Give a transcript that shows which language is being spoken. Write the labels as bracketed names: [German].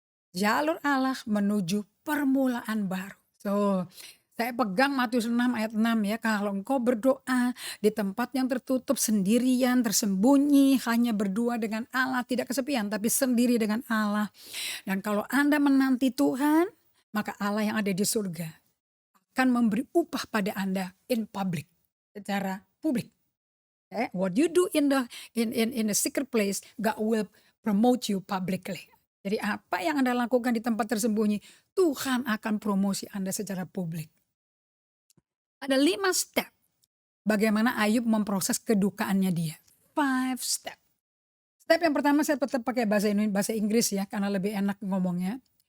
[Indonesian] Jalur Allah menuju permulaan baru. So, saya pegang Matius 6 ayat 6 ya, kalau engkau berdoa di tempat yang tertutup sendirian, tersembunyi, hanya berdua dengan Allah, tidak kesepian tapi sendiri dengan Allah. Dan kalau Anda menanti Tuhan, maka Allah yang ada di surga akan memberi upah pada Anda in public, secara publik. [English] What you do in the secret place, God will promote you publicly. [Indonesian] Jadi apa yang Anda lakukan di tempat tersembunyi, Tuhan akan promosi Anda secara publik. Ada 5 step bagaimana Ayub memproses kedukaannya dia. 5 step. Step yang pertama saya tetap pakai bahasa Inggris ya, karena lebih enak ngomongnya.